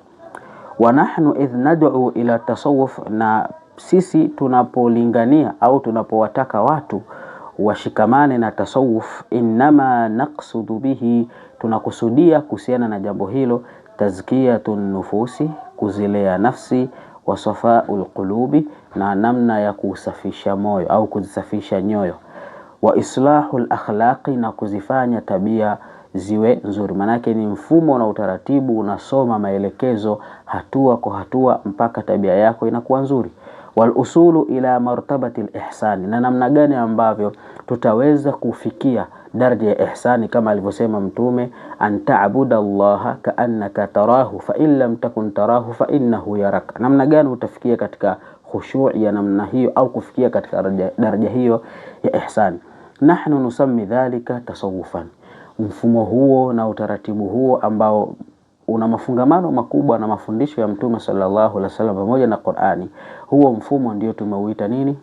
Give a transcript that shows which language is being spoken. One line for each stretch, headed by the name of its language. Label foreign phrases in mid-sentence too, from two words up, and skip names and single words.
Arabic: ونحن إذ ندعو إلى التصوف,
Swahili: na sisi tunapolingania au tunapowataka watu washikamane na tasawuf,
Arabic: إنما نقصد به,
Swahili: tunakusudia kuhusiana na jambo hilo,
Arabic: تزكية النفوس,
Swahili: kuzilea nafsi,
Arabic: وصفاء القلوب,
Swahili: na namna ya kusafisha moyo au kuzisafisha nyoyo,
Arabic: وإصلاح الأخلاق,
Swahili: na kuzifanya tabia ziwe nzuri. Manake ni mfumo na utaratibu, unasoma maelekezo hatua kwa hatua mpaka tabia yako inakuwa nzuri.
Arabic: والوصول إلى مرتبة الإحسان,
Swahili: na namna gani ambavyo tutaweza kufikia daraja ya ihsani, kama alivyosema Mtume,
Arabic: أن تعبد الله كأنك تراه فإن لم تكن تراه فإنه يراك.
Swahili: Namna gani utafikia katika khushu' ya namna hiyo au kufikia katika daraja hiyo ya ihsani.
Arabic: نحن نسمي ذلك تصوفا.
Swahili: Mfumo huo na utaratibu huo ambao una mafungamano makubwa na mafundisho ya Mtume
Arabic: صلى الله عليه وسلم
Swahili: pamoja na Qur'ani, huo mfumo ndio tumeuita nini?